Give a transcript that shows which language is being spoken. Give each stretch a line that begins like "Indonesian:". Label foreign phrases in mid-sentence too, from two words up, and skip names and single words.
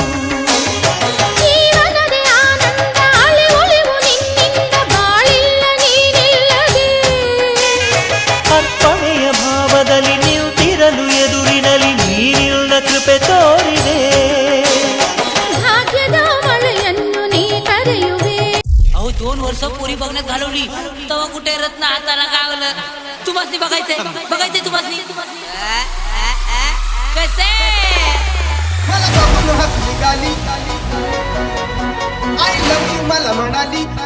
Kannada: ಜೀವನದೇ ಆನಂದ ಅಲೆ ಒಳೆವು ನಿನ್ನಿಂದ, ಬಾಳಿಲ್ಲ ನೀನಿಲ್ಲದೆ. ಅರ್ಪಣೆಯ ಭಾವದಲ್ಲಿ ನಿಂತಿರಲು ಎದುರಿನಲ್ಲಿ ನೀನಿಲ್ಲ ಕೃಪೆ ತೋರಿದೆ. ಭಾಗ್ಯದ ಮಳೆಯನ್ನು ನೀ ಕರೆಯುವೆ.
Marathi: अहो 2 वर्ष पुरी बघण्यात घालवली, तेव्हा कुठे रत्न हाताला गावलं. तुम्हाला बघायचंय तुम्हाला कसे मला बघून हसली गाली,
English: I love you
Marathi: मला म्हणाली.